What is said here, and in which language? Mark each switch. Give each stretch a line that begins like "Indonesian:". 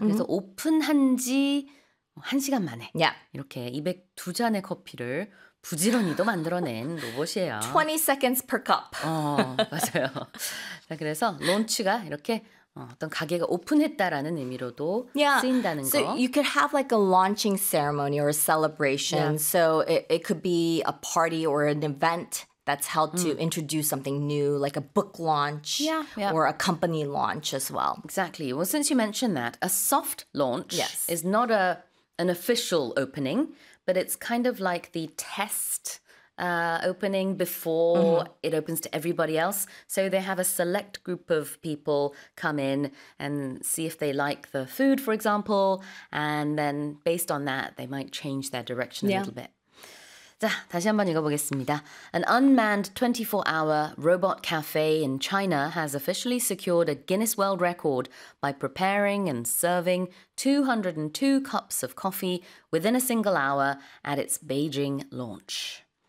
Korean: 그래서 오픈한 지 1시간 만에
English: Yeah.
Korean: 이렇게 202잔의 커피를 부지런히도 만들어낸 로봇이에요.
English: 20 seconds per cup.
Korean: 맞아요. 자, 그래서 론치가 이렇게 어떤 가게가 오픈했다라는 의미로도
English: Yeah.
Korean: 쓰인다는
English: So
Korean: 거.
English: you could have like a launching ceremony or a celebration. So it could be a party or an event that's held to introduce something new, like a book launch or a company launch as well. Exactly. Well, since you mentioned that, a soft launch Yes. is not an official opening, but it's kind of like the test opening before it opens to everybody else. So they have a select group of people come in and see if they like the food, for example, and then based on that, they might change their direction a little bit.
Korean: 자, 다시 한번 읽어보겠습니다.
English: An unmanned 24-hour robot cafe in China has officially secured a Guinness World Record by preparing and serving 202 cups of coffee within a single hour at its Beijing launch.